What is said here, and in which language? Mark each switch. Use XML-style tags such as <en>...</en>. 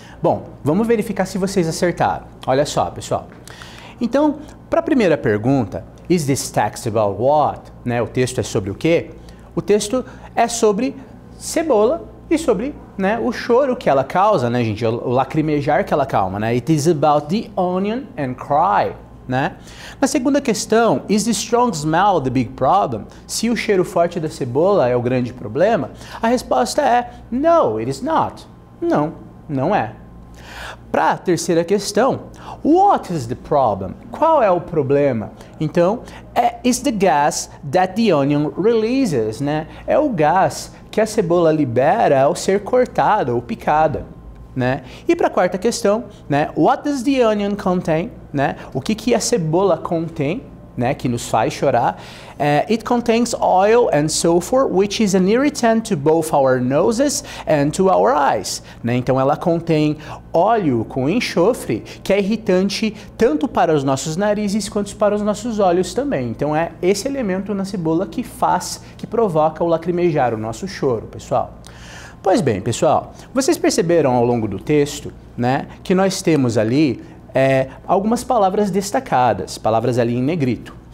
<pt>Bom, vamos verificar se vocês acertaram. Olha só, pessoal. Então, para a primeira pergunta,</pt> <en>is this text about what?</en> <pt>Né, o texto é sobre o quê? O texto é sobre cebola e sobre, né, o choro que ela causa, né, gente? O lacrimejar que ela calma, né?</pt> <en>It is about the onion and cry.</en> <pt>Né? Na segunda questão,</pt> <en>is the strong smell the big problem?</en> <pt>Se o cheiro forte da cebola é o grande problema, a resposta é</pt> <en>no, it is not.</en> <pt>Não, não é. Para a terceira questão,</pt> <en>what is the problem?</en> <pt>Qual é o problema?</pt> <en>Então, is the gas that the onion releases, né?</en> <pt>É o gás que a cebola libera ao ser cortada ou picada. Né? E para a quarta questão, né?</pt> <en>What does the onion contain?</en> <pt>Né? O que a cebola contém, né? Que nos faz chorar?</pt> <en>It contains oil and sulfur, which is an irritant to both our noses and to our eyes.</en> <pt>Né? Então ela contém óleo com enxofre, que é irritante tanto para os nossos narizes quanto para os nossos olhos também. Então é esse elemento na cebola que provoca o lacrimejar, o nosso choro, pessoal. Pois bem, pessoal, vocês perceberam ao longo do texto, né, que nós temos ali algumas palavras destacadas, palavras ali em negrito.</pt>